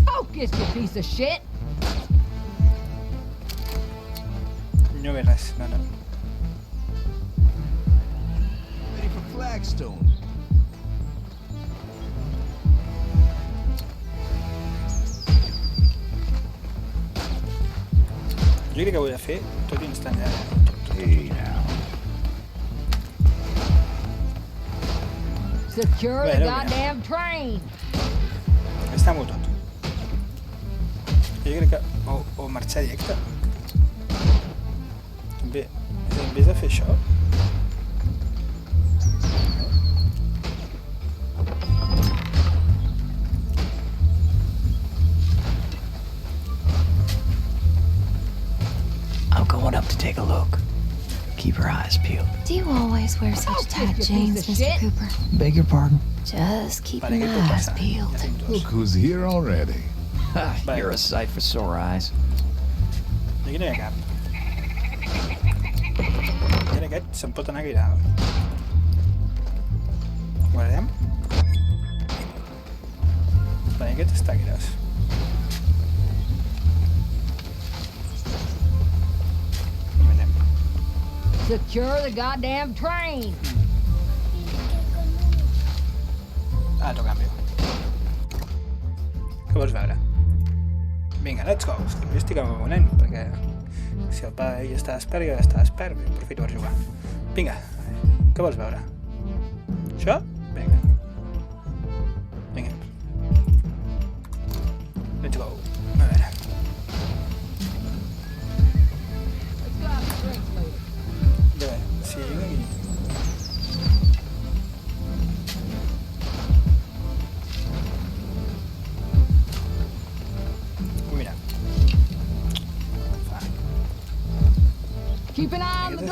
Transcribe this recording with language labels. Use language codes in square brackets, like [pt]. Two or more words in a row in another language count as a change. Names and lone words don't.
[en] Focus, you piece of shit. [ca] No veig res, no. [en] Ready for Flagstone. [ca] Jo crec que ho he de fer tot instant ja. [en] Hey, now. Secure the [ca] Bueno, [en] goddamn train. [ca] Està-m'ho tot. Jo crec que... O marxar directe. També, [es] en vez de [ca] fer això... [en] I'm going up to take a look. Keep your eyes peeled. Do you always wear such tight you jeans, piece of Mr. shit. Cooper? Beg your pardon? Just [ca] Vale, [en] keeping [ca] què [en] my [ca] pot [en] eyes [ca] passar? [en] peeled. [ca] Ja tinc [en] Look [ca] dos. [en] who's here already. You're a sight for sore eyes. [ca] I aquí no hi ha cap. I ara aquest se'n pot anar guiral. Guardem. Vale, aquest està guirat. I anem. Secure the goddamn train. Altre canvi. Què vols veure? Vinga, [en] let's go. [ca] Jo estic amb el nen, perquè si el pare ja està despert, jo ja està despert, aprofito per jugar. Vinga, què vols veure? Això? Vinga. Vinga. [en] Let's go. [ca] A veure. [en] Let's go have a drink later. [ca] A veure, si jo aquí... Mira. Fa. [en] Keep an eye on the